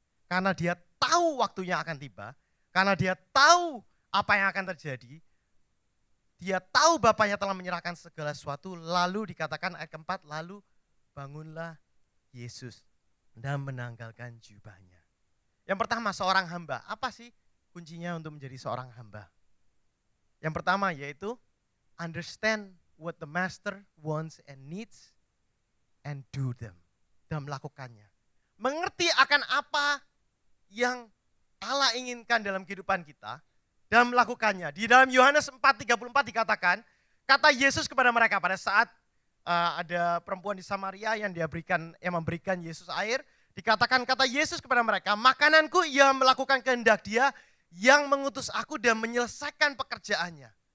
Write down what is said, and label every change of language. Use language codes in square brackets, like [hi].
[id] Karena dia tahu waktunya akan tiba, karena dia tahu apa yang akan terjadi, dia tahu Bapaknya telah menyerahkan segala sesuatu, lalu dikatakan ayat keempat, lalu bangunlah Yesus dan menanggalkan jubahnya. Yang pertama, seorang hamba. Apa sih kuncinya untuk menjadi seorang hamba? Yang pertama yaitu [en] understand what the master wants and needs and do them. [id] Dan melakukannya. Mengerti akan apa yang Allah inginkan dalam kehidupan kita dan melakukannya. Di dalam Yohanes 4:34 dikatakan, kata Yesus kepada mereka pada saat ada perempuan di Samaria yang memberikan Yesus air, dikatakan kata Yesus kepada mereka, makananku ia melakukan kehendak dia yang mengutus aku dan menyelesaikan pekerjaannya.